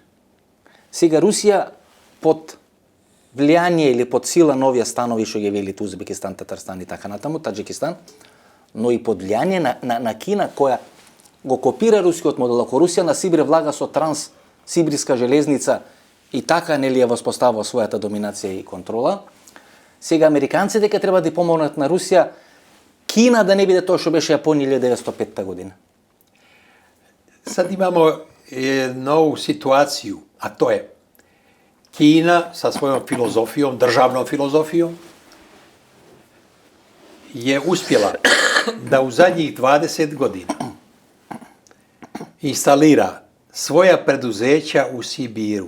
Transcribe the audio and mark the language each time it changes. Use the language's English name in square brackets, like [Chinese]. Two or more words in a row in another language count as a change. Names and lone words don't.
[Macedonian] Сега Русија под влијание или под сила на овие станови што ги велите Узбекистан, Татарстан и така натаму, Таџикистан, но и под влијание на Кина која го копира рускиот модел. Ако Русија на Сибир влага со Транс-Сибирска железница и така нели ја воспоставува својата доминација и контрола, сега американците ќе треба да помогнат на Русија Кина да не биде тоа што беше Јапонија 1905 година. [Bosnian] Sad imamo novu situaciju, a to je Kina sa svojom filozofijom, državnom filozofijom, je uspjela da u zadnjih 20 godina instalira svoja preduzeća u Sibiru.